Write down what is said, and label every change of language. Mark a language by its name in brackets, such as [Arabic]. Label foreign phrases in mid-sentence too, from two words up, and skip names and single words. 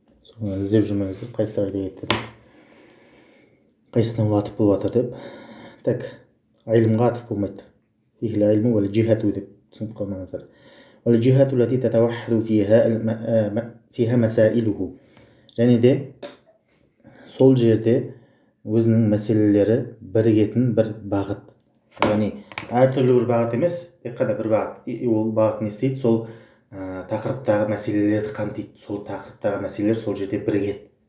[Kazakh] соны іздеп жүрмеңіздер, қайсысы қайда кетті деп, қайсысына ол атып болып жатыр деп. Так, айлымға атып болмайды. [Arabic] هي العلم والجهة [Kazakh] деп түсініп қалмаңыздар. [Arabic] والجهة التي تتوحد فيها مسائله. [Kazakh] Және де сол жерде өзінің мәселелері бірігетін бір бағыт. Яғни әртүрлі бір бағыт емес, тек қана бір бағыт. Ол бағыт не істейді? Сол тақырыптағы мәселелерді қамтиды. Сол тақырыптағы мәселелер сол жерде бірігеді.